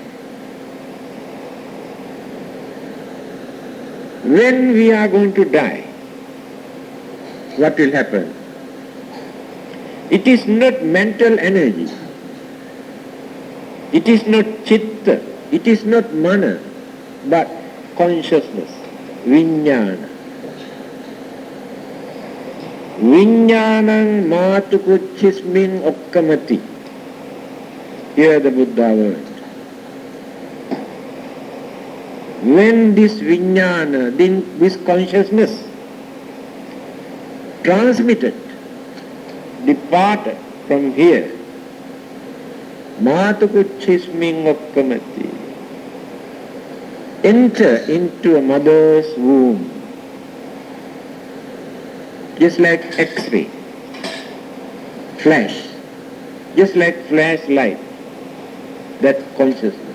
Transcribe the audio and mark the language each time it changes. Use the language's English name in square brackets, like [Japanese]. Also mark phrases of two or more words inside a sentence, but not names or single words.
[English] When we are going to die, what will happen? It is not mental energy. It is not chitta. It is not mana, but consciousness, vijnana. [Pali] Vijnanam matukuchismin okkamati. [English] Hear the Buddha word. When this vijnana, this consciousness, transmitted, departed from here, [Pali] matukuchismin okkamati, [English] enter into a mother's womb, just like X-ray, flash, just like flashlight, that consciousness.